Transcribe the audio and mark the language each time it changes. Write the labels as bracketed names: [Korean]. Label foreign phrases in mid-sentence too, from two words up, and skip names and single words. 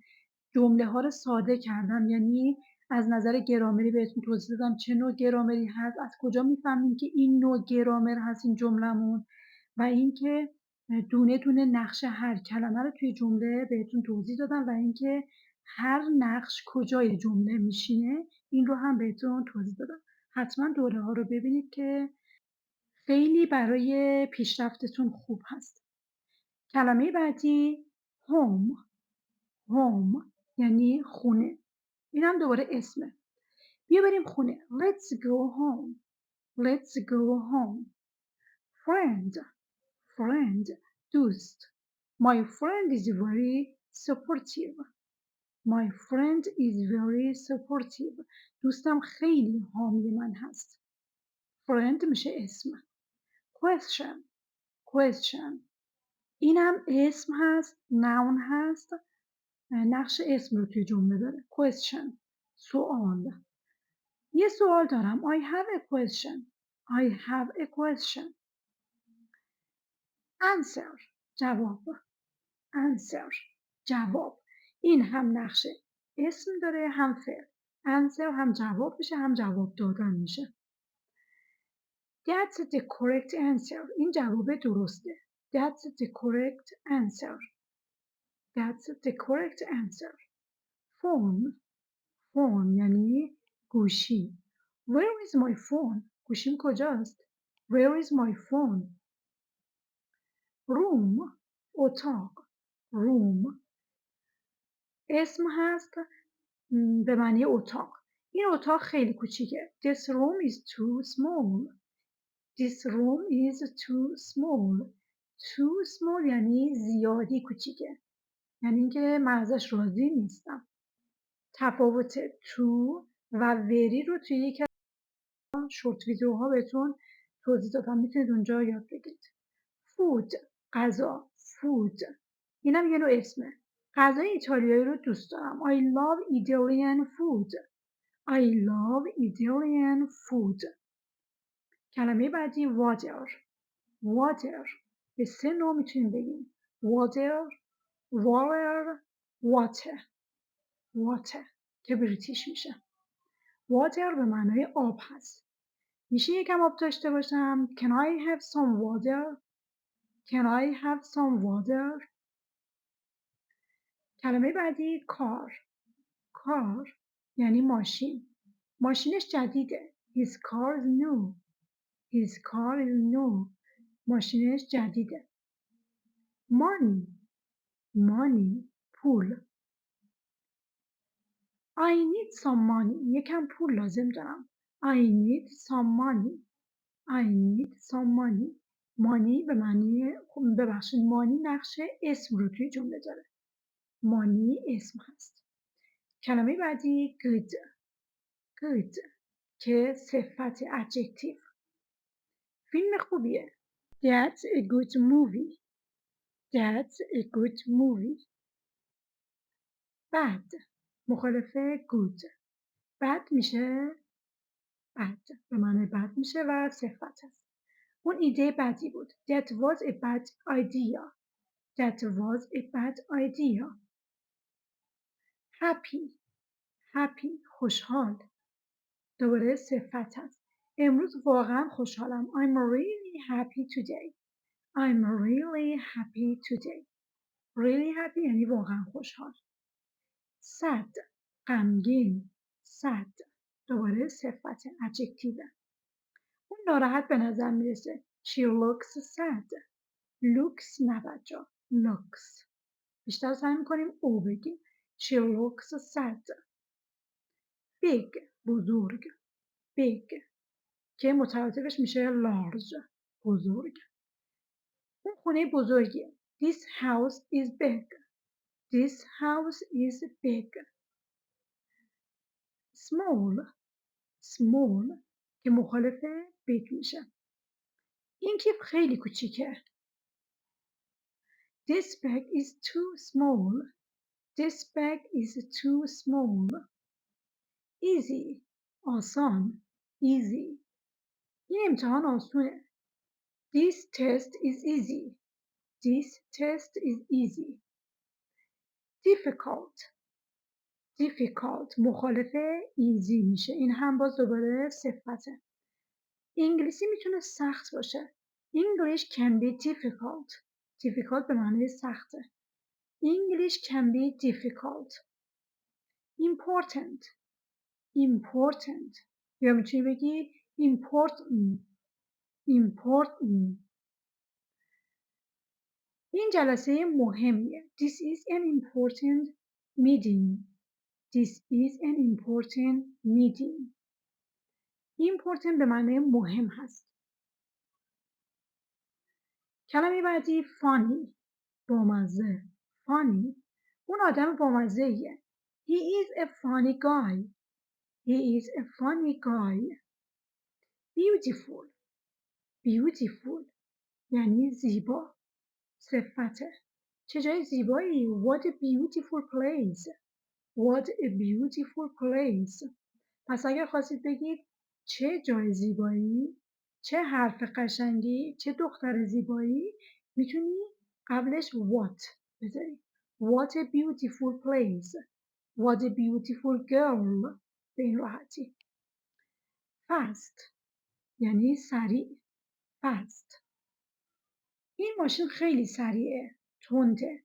[Persian] جمله ها رو ساده کردم، یعنی از نظر گرامری بهتون توضیح دادم چه نوع گرامری هست، از کجا میفهمیم که این نوع گرامر هست این جملمون، و اینکه دونه دونه نقش هر کلمه رو توی جمله بهتون توضیح دادم و اینکه هر نقش کجای جمله میشینه این رو هم بهتون توضیح دادم. حتما دوره ها رو ببینید که خیلی برای پیشرفتتون خوب هست. کلمه بعدی home یعنی خونه. این هم دوباره اسمه. بیا بریم خونه. [English] Let's go home. [Persian] Friend دوست. [English] My friend is very supportive. [Persian] دوستم خیلی حامی من هست. Friend میشه اسم. Question اینم اسم هست، noun هست، نقش اسم رو توی جمله داره. Question سوال. یه سوال دارم. [English] I have a question. [Persian] Answer جواب. این هم نقش اسم داره هم فعل. answer هم جواب میشه هم جواب دادن میشه. [English] That's the correct answer. [Persian] این جواب درسته. [English] That's the correct answer. [Persian] phone یعنی گوشی. [English] Where is my phone? [Persian] گوشیم کجاست؟ [English] Where is my phone? [Persian] room اتاق. اسم هست به معنی اتاق. این اتاق خیلی کوچیکه. [English] This room is too small. too small [Persian] یعنی زیادی کوچیکه، یعنی اینکه من ازش راضی نیستم. تفاوت too و very رو توی یکی از شورت ویدیوها بهتون توضیح دادم، میتونید اونجا یاد بگیرید. food غذا، food اینم یه نوع اسمه. غذای ایتالیایی رو دوست دارم. [English] I love Italian food. I love Italian food. [Persian] کلمه بعدی water. water به 3 نوع میتونیم بگیم. [English] water water water [Persian] که بریتیش میشه. water به معنای آب هست. میشه یکم آب داشته باشم. [English] Can I have some water? Can I have some water? [Persian] کلمه بعدی کار. کار یعنی ماشین. ماشینش جدیده. [English] His car is new. His car is new. [Persian] ماشینش جدیده. [English] Money. Money پول. I need some money. [Persian] یکم پول لازم دارم. [English] I need some money. I need some money. money [Persian] به معنی ببخشید money نقش اسم رو توی جمله داره. money اسم هست. کلمه بعدی good. good که صفت adjective. فیلم خوبیه. [English] That's a good movie. That's a good movie. bad مخالف good. [Persian] bad میشه بد به معنی بد میشه و صفت هست. اون ایده بدی بود. [English] That was a bad idea. That was a bad idea. Happy. [Persian] Happy خوشحال. دوباره صفت هست. امروز واقعا خوشحالم. [English] I'm really happy today. I'm really happy today. Really happy [Persian] یعنی واقعا خوشحال. Sad غمگین. Sad دوباره صفت adjective. اون ناراحت به نظر میرسه. [English] She looks sad. [Persian] looks نه بچه. looks بیشتر سعی میکنیم او بگیم. [English] She looks sad. big بزرگ. [Persian] big که مترادفش میشه large بزرگ. اون خونه بزرگیه. [English] This house is big. This house is big. small small [Persian] که مخالف [English] big میشه. [Persian] این کیف خیلی کوچیکه. [English] This bag is too small. This bag is too small. [Persian] Easy آسان. Easy این امتحان آسونه. [English] This test is easy. This test is easy. Difficult. Difficult مخالف easy میشه. [Persian] این هم باز دوباره صفته. انگلیسی میتونه سخت باشه. [English] English can be difficult. [Persian] Difficult به معنی سخته. [English] English can be difficult. Important. Important [Persian] یا میتونی بگی [English] important. [Persian] Important این جلسه مهمیه. [English] This is an important meeting. This is an important meeting. [Persian] Important به معنی مهم هست. کلمه بعدی funny بامزه. Funny اون آدم بامزه ایه. [English] He is a funny guy. He is a funny guy. Beautiful. [Persian] Beautiful یعنی زیبا. صفته. چه جای زیبایی. [English] What a beautiful place. What a beautiful place. [Persian] پس اگر خواستید بگید چه جای زیبایی، چه حرف قشنگی، چه دختر زیبایی، میتونی قبلش what بذاری. [English] What a beautiful place. What a beautiful girl. [Persian] به این راحتی. Fast یعنی سریع. Fast این ماشین خیلی سریعه. تنده.